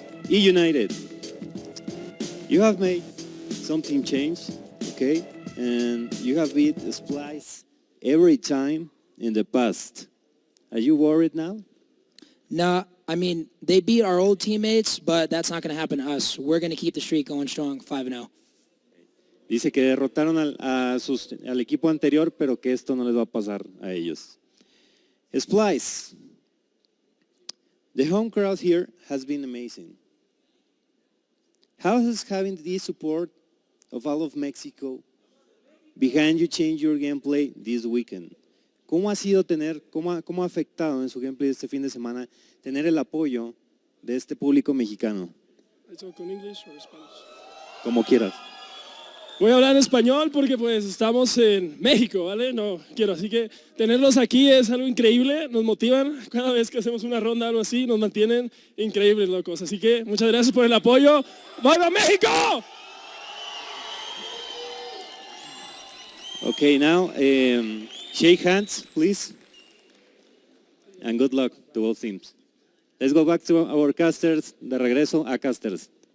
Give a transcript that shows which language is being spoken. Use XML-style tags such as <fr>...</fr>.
<en>eUnited, you have made something change, okay? And you have beat Splyce every time in the past. Are you worried now? No, I mean, they beat our old teammates, but that's not going to happen to us. We're going to keep the streak going strong, 5-0.</en> <es>Dice que derrotaron al equipo anterior, pero que esto no les va a pasar a ellos.</es> <en>Splyce, the home crowd here has been amazing. How has having the support of all of Mexico behind you change your gameplay this weekend?</en> <es>¿Cómo ha sido cómo ha afectado en su gameplay este fin de semana tener el apoyo de este público mexicano?</es> <en>I talk in English or Spanish?</en> <es>Como quieras. Voy a hablar en español porque pues estamos en México, ¿vale? No quiero, así que tenerlos aquí es algo increíble, nos motivan cada vez que hacemos una ronda, algo así, nos mantienen increíbles, locos. Así que muchas gracias por el apoyo. ¡Viva México!</es> <en>Okay, now shake hands, please. And good luck to both teams. Let's go back to our casters.</en> <es>De regreso a casters.</es>